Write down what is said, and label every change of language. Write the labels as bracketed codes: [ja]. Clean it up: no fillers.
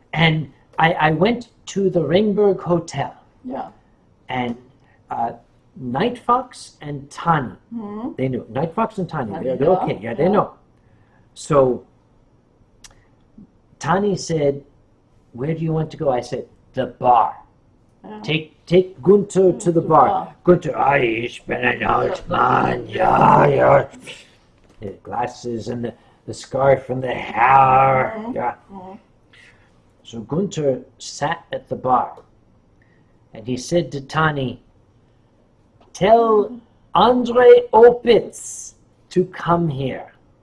[en] and I went to the Ringberg Hotel, [de] Ja. [en] and Night Fox and Tani, they knew. Night Fox and Tani, they're Yeah, okay, yeah, they yeah. know. So Tani said, where do you want to go? I said, the bar. [de] Ja. [en] Take Gunther to the bar. [de] Gunther, ich bin ein alt man, ja. [en] The glasses and the scarf and the hair, yeah. So Gunther sat at the bar, and he said to Tani, tell Andre Oppitz to come here.